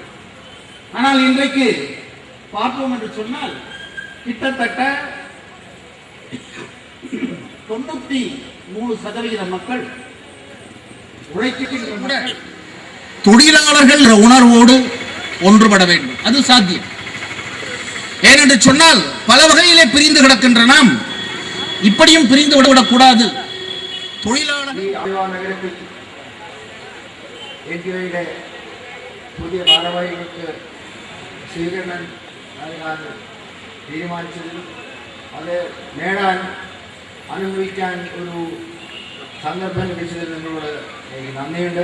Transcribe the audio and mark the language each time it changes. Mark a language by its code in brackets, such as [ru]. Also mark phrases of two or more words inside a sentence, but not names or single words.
[ta] ஆனால் இன்றைக்கு பார்ப்போம் என்று சொன்னால் கிட்டத்தட்ட 93% மக்கள் உழைக்கின்ற தொழிலாளர்கள் உணர்வோடு ஒன்றுபட வேண்டும். அது சாத்தியம். ஏனென்று சொன்னால் பல வகையிலே பிரிந்து கிடக்கின்ற நாம் இப்படியும் பிரிந்து விடக்கூடாது. [ml] தொழிலாளர்கள் പുതിയ ഭാരവാഹികൾക്ക് സ്വീകരണം നൽകാൻ തീരുമാനിച്ചതിലും അത് നേടാൻ അനുഭവിക്കാൻ ഒരു സന്ദർഭം ലഭിച്ചതിൽ നിങ്ങളോട് എനിക്ക് നന്ദിയുണ്ട്.